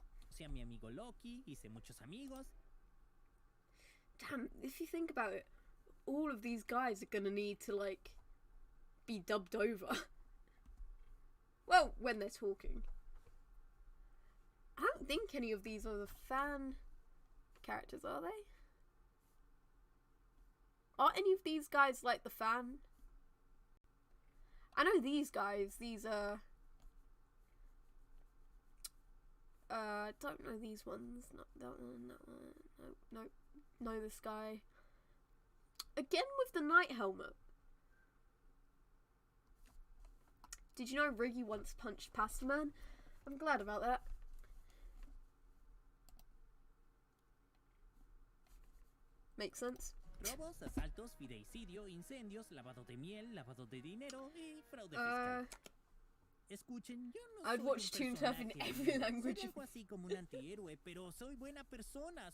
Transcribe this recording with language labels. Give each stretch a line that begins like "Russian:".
Spanish: Conocí a mi amigo Loki, hice muchos amigos.
English: Damn, if you think about it, all of these guys are gonna need to, like, be dubbed over. Well, when they're talking. I don't think any of these are the fan characters, are they? Are any of these guys like the fan? I know these guys, these don't know these ones. Not that one, that one. Nope. Know this guy. Again with the knight helmet. Did you know Riggy once punched Pasta Man? I'm glad about that. Makes sense.
Spanish: Robos, asaltos, fideicidio, incendios, lavado de miel, lavado de dinero y fraude fiscal. Escuchen, yo no
English: I'd watch Toon Turf in every language.
Spanish: Soy algo así como un antihéroe, pero soy buena persona.